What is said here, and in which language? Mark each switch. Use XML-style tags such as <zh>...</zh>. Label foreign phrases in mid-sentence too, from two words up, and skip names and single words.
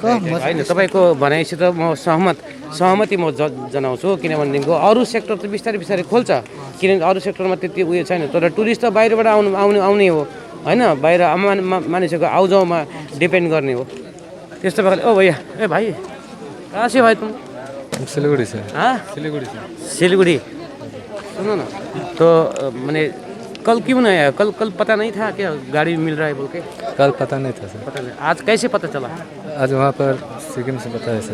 <ne>होइन तपाईँको भनाइसित म सहमति म जनाउँछु किनभनेदेखिको अरू सेक्टर त बिस्तारै खोल्छ किनभने अरू सेक्टरमा त्यति उयो छैन तर टुरिस्ट त बाहिरबाट आउने हो होइन बाहिर मानिसहरूको आउजाउमा डिपेन्ड गर्ने हो त्यस्तो प्रकारले</ne> <hi>ओ भैया ए भाई कहाँ से भाई तुम सिलगुड़ी से हाँ सिलगुड़ी सुनो ना तो मैंने कल क्यों नहीं आया कल पता नहीं था क्या गाड़ी मिल रहा है बोल के कल पता नहीं था सर पता नहीं आज कैसे पता चला आज वहाँ पर सिक्किम से पता है सर</hi>